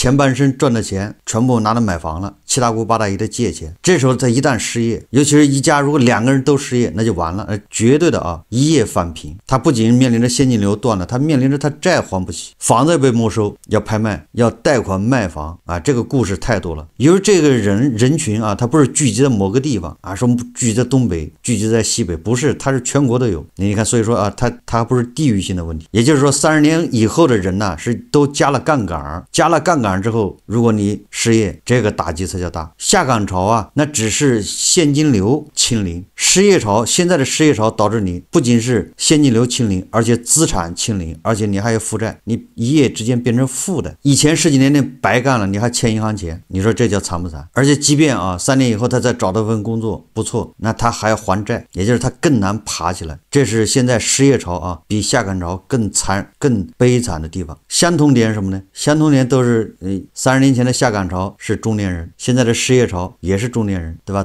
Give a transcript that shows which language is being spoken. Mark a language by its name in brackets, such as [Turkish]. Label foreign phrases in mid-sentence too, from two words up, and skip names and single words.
[Chinese] 前半生賺的錢全部拿來買房了，七大姑八大姨的借錢。這時候他一旦失業，尤其是一家如果2個人都失業，那就完了，絕對的啊，一夜翻平。他不僅面臨着現金流斷了，他面臨着他債還不起，房子被沒收，要拍賣，要貸款賣房啊，這個故事太多了。因為這個人群啊，他不是聚集在某個地方啊，說聚集在東北，聚集在西北，不是，他是全國都有。你看，所以說啊，他不是地域性的問題。也就是說，30年以後的人呢，是都加了槓桿，加了槓桿之後，如果你失業，這個打擊才叫大。下崗潮啊，那只是現金流清零，失業潮，現在的失業潮導致你不僅是現金流清零，而且資產清零，而且你還有負債，你一夜之間變成負的。以前10幾年內白幹了，你還欠銀行錢，你說這叫慘不慘？而且即便啊3年以後他再找到份工作不錯，那他還要還債，也就是他更難爬起來。這是現在失業潮啊比下崗潮更慘更悲慘的地方。相同點是什麼呢？相同點都是30年前的下崗潮是中年人，現在的失業潮也是中年人，对吧？